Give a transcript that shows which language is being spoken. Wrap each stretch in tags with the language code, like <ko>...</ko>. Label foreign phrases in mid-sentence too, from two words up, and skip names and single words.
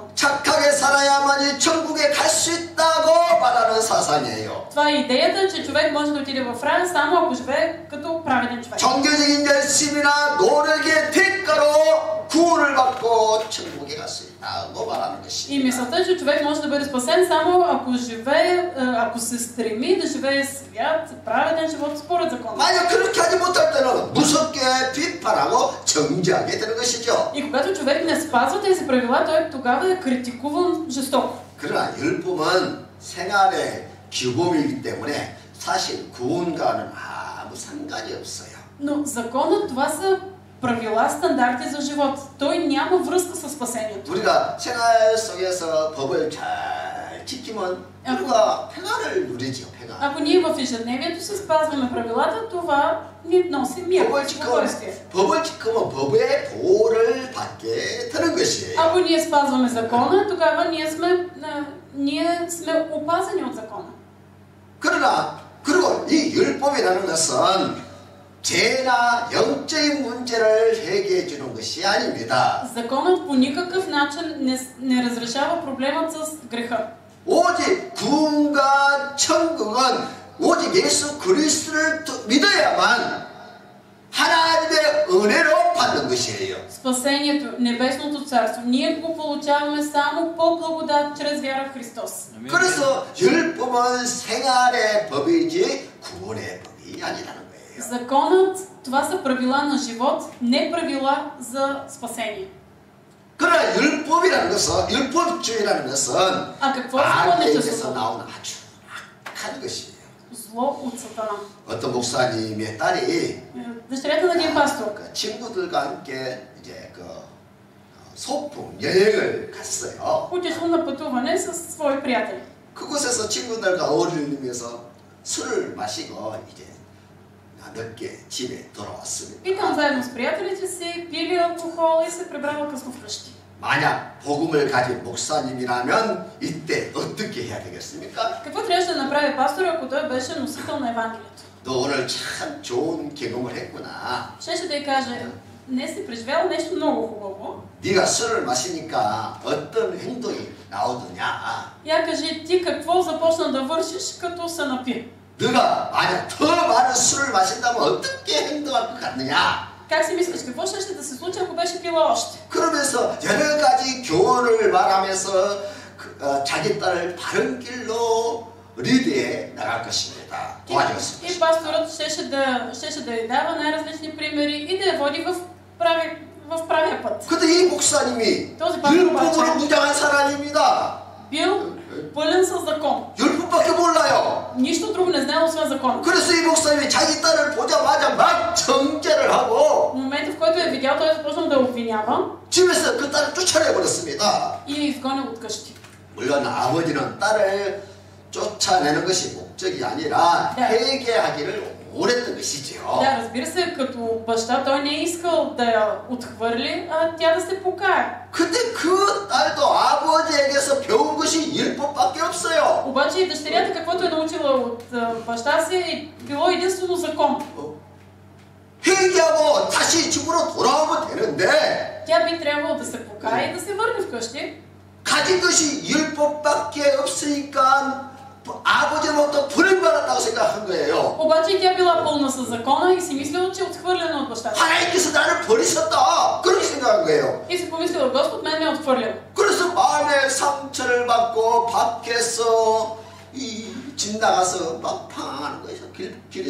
<ko>착하게 살아야만이 천국에 갈 수 있다고 말하는 사상이에요.</ko> <bg>Това е идеята, че човек може да отиде в рай само ако живее като праведен човек.</bg> <ko>종교적인 열심이나 노력의 대가로 구원을 받고 천국에 갈 수 있다고 말하는 것입니다.</ko> <bg>И мисълта, че човек може да бъде спасен само ако живее, ако се стреми да живее свят, праведен живот според закона.</bg> <ko>만약 그렇게 하지 못할 때는 무섭게 비판하고 정죄하게 되는 것이죠.</ko> <bg>И когато човек не спазва тези правила, той тогава е критикуван жестоко.</bg> <ko>그러나 율법은 생활의 규범이기 때문에 사실 구원과는 아무 상관이 없어요.</ko> <bg>Но законът, това са правила, стандарти за живот. Той няма връзка с спасението.</bg> <ko>우리가 생활 속에서 법을 잘 지키면 우리가 평안을 누리죠. 평안.</ko> <bg>Ако ние в ежедневието си спазваме правилата, това ни носи мир, спокойствие.</bg> <ko>법을 지키면 법의 보호를 받게 되는 것이에요.</ko> <bg>Ако ние спазваме закона, тогава ние сме опазени от закона.</bg> <ko>그러나 그리고 이 율법이라는 것은 죄나 영적인 문제를 해결해 주는 것이 아닙니다.</ko> <bg>Законът по никакъв начин не разрешава проблемът с греха.</bg> <ko>오직 구원과 천국은 오직 예수 그리스도를 믿어야만 하나님의 은혜로 받는 것이에요.</ko> <bg>Спасението, небесното царство, ние го получаваме само по благодат чрез вяра в Христос.</bg> <ko>그래서 율법은 생활의 법이지 구원의 법이 아니라는 거예요.</ko> <bg>Законът, това са правила на живот, не правила за спасение.</bg> <ko>그러나 율법이라는 것은 율법주의라는 것은</ko> <bg>А какво е</bg> <ko>악에게서</ko> <bg>законничеството?</bg> <ko>나오는 아주 악한 것이에요.</ko> <bg>Зло от Сатана.</bg> <ko>어떤 목사님의 딸이</ko> <bg>Дъщерята на един пастор</bg> <ko>그 친구들과 함께 이제 그 소풍 여행을 갔어요.</ko> <bg>отишла на пътуване с свои приятели.</bg> <ko>그곳에서 친구들과 어울리면서 술을 마시고 이제 늦게 집에 돌아왔습니다.</ko> <bg>И там заедно с приятелите си пили алкохол и се прибрала късно вкъщи.</bg> <ko>만약 복음을 가진 목사님이라면 이때 어떻게 해야 되겠습니까?</ko> <bg>Какво трябваше да направи пастор, ако той беше носител на Евангелието?</bg> <ko>너 오늘 참 좋은 경험을 했구나.</ko> <bg>Щеше да й каже, не си преживял нещо много хубаво.</bg> <ko>네가 술을 마시니까 어떤 행동이 나오더냐?</ko> <bg>Я кажи, ти какво започна да вършиш, като се напи?</bg> <ko>너가 만약 더 많은 술을 마신다면 어떻게 행동할 것 같느냐?</ko> <bg>Как си мислиш, какво ще да се случи, ако беше пила още?</bg> <ko>그러면서 여러 가지 교훈을 말하면서 자기 딸을 바른 길로 리드해 나갈 것입니다. 도와주었습니다.</ko> <bg>И пасторът щеше да й дава най-различни примери и да я води в правия път.</bg> <ko>근데 이 목사님이</ko> <bg>този пастор</bg> <ko>율법으로</ko> <bg>обаче</bg> <ko>무장한 사람입니다.</ko> <bg>бил пълен със закон.</bg> <ko>율법밖에 몰라요.</ko> <bg>Нищо друго не знае, освен закон.</bg> <ko>그래서 이 목사님이 자기 딸을 보자마자 막 정죄를 하고</ko> <bg>В момента, в който е видял, той е започнал да я обвинява</bg> <ko>집에서 그 딸을 쫓아내버렸습니다.</ko> <bg>и я изгонил от къщи.</bg> <ko>물론 아버지는 딸을 쫓아내는 것이 목적이 아니라 네. 회개하기를 원했던 것이지요.</ko> <bg>Да, разбира се, като баща той не е искал да я отхвърли, а тя да се покае.</bg> <ko>근데 그 딸도 아버지에게서 배운 것이 율법밖에 없어요.</ko> <bg>Обаче и дъщерята, каквото е научила от баща си, е било единствено закон.</bg> <ko>회개하고 다시 집으로 돌아오면 되는데</ko> <bg>Тя би трябвало да се покае и да се върне вкъщи.</bg> <ko>가진 것이 율법밖에 없으니까 아버지로부터 버림받았다고 생각한 거예요.</ko> <bg>Обаче и тя била пълна със закона и си мислила, че е отхвърлена от баща си.</bg> <ko>하나님께서 나를 버리셨다 그렇게 생각한 거예요.</ko> <bg>И си помислила, Господ мен ме е отхвърлил.</bg> <ko>그래서 마음에 상처를 받고 밖에서 집 나가서 막 방황하는 거예요. 길에서.</ko>